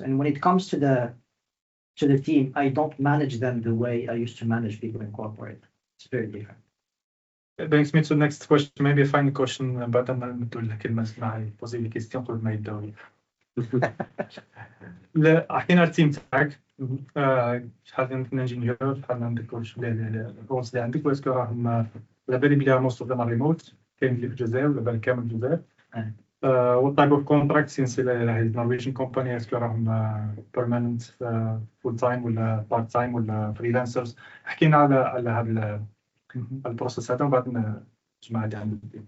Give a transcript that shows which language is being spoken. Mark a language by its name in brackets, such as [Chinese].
[English] And when it comes to the team, I don't manage them the way I used to manage people in corporate. It's very different. It brings me to the next question. Maybe a final question, but [Arabic] أنا نقول لك كلمة معي [French] poser les questions [Arabic] قبل ما يبدأوا. لا حكينا على التيم تاعك. شحال عندك انجينيور، شحال عندك واش الرولز اللي عندك، واسكو راهم على بالي بلي موست اوف ذم ريموت، كاين اللي في الجزائر ولا بالك كامل في الجزائر. [English] What type of contract since it's Norwegian company [Arabic] اسكو راهم [English] permanent full time [Arabic] ولا [English] part time [Arabic] ولا freelancers؟ حكينا على هذا البروسيس هذا ومن بعد نجمع اللي عندك.